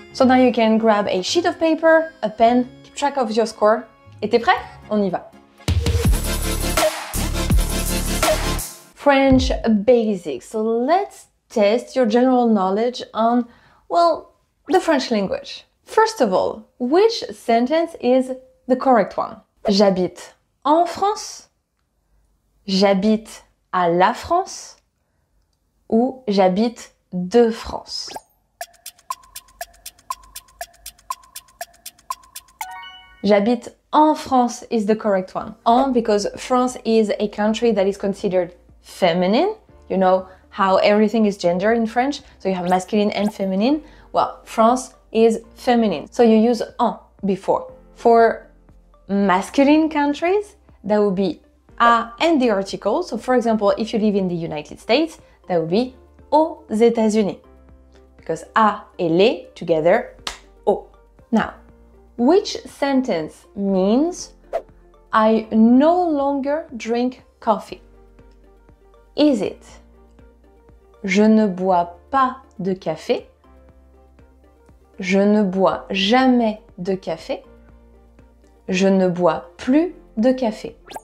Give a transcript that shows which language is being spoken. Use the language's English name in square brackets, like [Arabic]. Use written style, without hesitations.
[English] So now you can grab a sheet of paper, a pen, keep track of your score. [French] Et t'es prêt? On y va! [English] French basics. So let's test your general knowledge on, well, the French language. First of all, which sentence is the correct one? [French] J'habite en France, j'habite à la France, ou j'habite de France. J'habite en France [English] is the correct one. En because France is a country that is considered feminine. You know how everything is gender in French, so you have masculine and feminine. Well, France is feminine, so you use en before. For masculine countries, that would be à and the article. So for example, if you live in the United States, that would be [French] aux États-Unis, [English] because à et les together, au. Now, which sentence means I no longer drink coffee? Is it [French] je ne bois pas de café, je ne bois jamais de café, je ne bois plus de café?